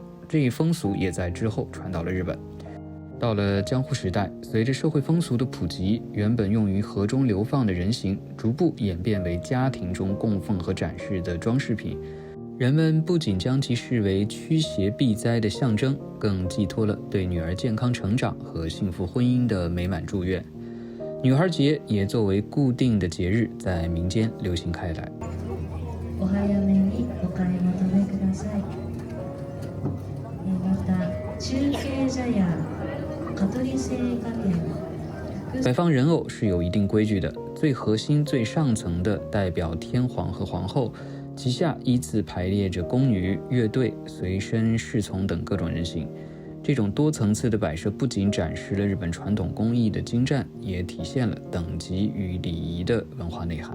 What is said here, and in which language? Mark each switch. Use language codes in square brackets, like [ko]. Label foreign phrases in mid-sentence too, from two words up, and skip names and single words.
[zh] 这一风俗也在之后传到了日本。到了江户时代，随着社会风俗的普及，原本用于河中流放的人形逐步演变为家庭中供奉和展示的装饰品。人们不仅将其视为驱邪避灾的象征，更寄托了对女儿健康成长和幸福婚姻的美满祝愿。女孩节也作为固定的节日在民间流行开来。 [ja] お早めにお買い求めください。また中継茶屋香取製菓店。 [zh] 摆放人偶是有一定规矩的，最核心最上层的代表天皇和皇后，其下依次排列着宫女、乐队、随身侍从等各种人形。这种多层次的摆设不仅展示了日本传统工艺的精湛，也体现了等级与礼仪的文化内涵。